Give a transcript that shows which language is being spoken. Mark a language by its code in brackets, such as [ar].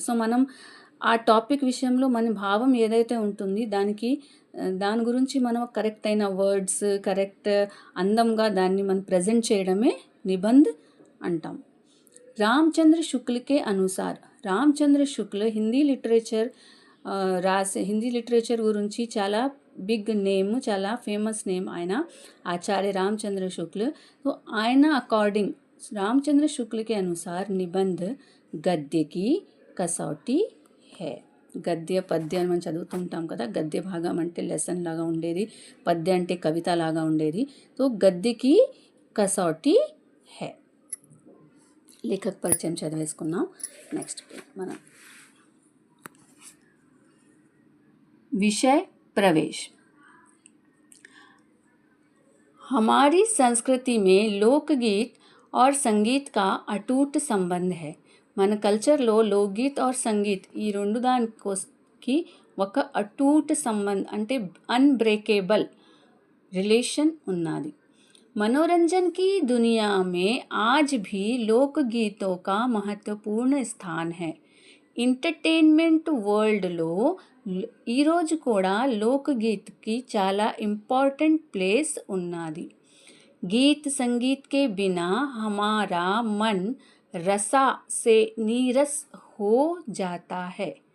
[te] So మనం ఆ topic విషయంలో మన భావం ఏదైతే ఉంటుంది దాని గురించి మనం కరెక్ట్ అయిన వర్డ్స్, కరెక్ట్ అందంగా దాన్ని మనం ప్రజెంట్ చేయడమే నిబంధ అంటాం. రామచంద్ర శుక్ల [hi] के अनुसार, [te] రామచంద్ర శుక్ల హిందీ లిటరేచర్ గురించి చాలా బిగ్ నేమ్, చాలా ఫేమస్ నేమ్ ఆయన, ఆచార్య రామచంద్ర శుక్ల. [hi] तो [te] ఆయన అకార్డింగ్ [hi] రామచంద్ర శుక్ల के अनुसार निबंध गद्य की कसौटी है. [te] గద్య పద్య అని మనం చదువుతుంటాం కదా. గద్య భాగం అంటే లెసన్ లాగా ఉండేది, పద్య అంటే కవిత లాగా ఉండేది. [hi] तो गद्य की कसौटी है. [te] లేఖక్ పరిచయం చదివేసుకున్నాం. నెక్స్ట్ మనం [hi] विषय प्रवेश. हमारी संस्कृति में लोकगीत और संगीत का अटूट संबंध है. [te] మన కల్చర్లో లోక్గీత్ और సంగీత్ ఈ రెండు దానికి ఒక అటూట్ సంబంధ్ అంటే అన్బ్రేకేబుల్ రిలేషన్ ఉన్నది. [hi] मनोरंजन की दुनिया में आज भी लोकगीतों का महत्वपूर्ण स्थान है. [te] ఎంటర్టైన్మెంట్ వరల్డ్లో ఈరోజు కూడా లోక్గీత్కి చాలా ఇంపార్టెంట్ ప్లేస్ ఉన్నది. [hi] गीत संगीत के बिना हमारा मन रसा से नीरस हो जाता है.